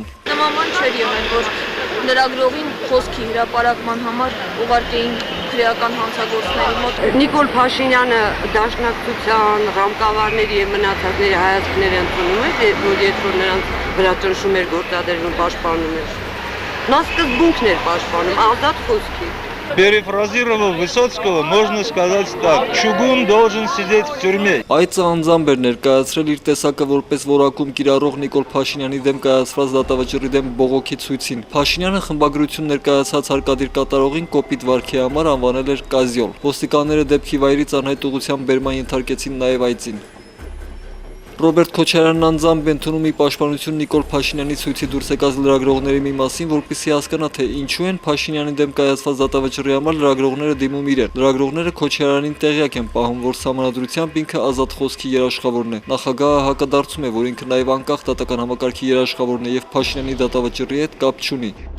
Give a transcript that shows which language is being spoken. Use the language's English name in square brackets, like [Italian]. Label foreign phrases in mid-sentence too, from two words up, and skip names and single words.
[Armenian] Նման չէր եղել, որ լրագրողին խոսքի հրապարակման համար ուղարկեին քրեական հանցագործների մոտ։ Նիկոլ Փաշինյանը դաշնակցության ռամկավարների եւ մնացածների հայացքները ընդունում է, որ երբ որ նրանց վրա ճնշում էր գործադրվում պաշտպանում էր։ Նա սկզբունքն էր պաշտպանում, ազատ խոսքի։ [Russian] Перефразировав Высоцкого, можно сказать так: чугун должен сидеть в тюрьме. [Armenian] Այցը անձամբ էր ներկայացրել իր տեսակը որպես որակում կիրառող Նիկոլ Փաշինյանի դեմ կայացված դատավճռի դեմ բողոքի ցույցին։ Փաշինյանը խմբագրություն ներկայացած հարկադիր կատարողին կոպիտ վարքի համար անվանել էր կազյոլ։ Ոստիկանները դեպքի վայրից անհայտ ուղղությամբ բերման ենթարկեցին նաև այցին։ Ռոբերտ Քոչարյանն անձամբ է ընդունում ի պաշտպանություն Նիկոլ Փաշինյանի ցույցի դուրս եկած լրագրողների մի մասին, որպեսզի հասկանա, թե ինչու են Փաշինյանի դեմ կայացված դատավճռի համար լրագրողները դիմում իրեն։ Լրագրողները Քոչարյանին տեղյակ են պահում, որ սահմանադրությամբ ինքը ազատ խոսքի երաշխավորն է։ Նախագահը հակադարձում է, որ ինքը նաև անկախ դատական համակարգի երաշխավորն է եւ Փաշինյանի դատավճռի հետ կապ չունի։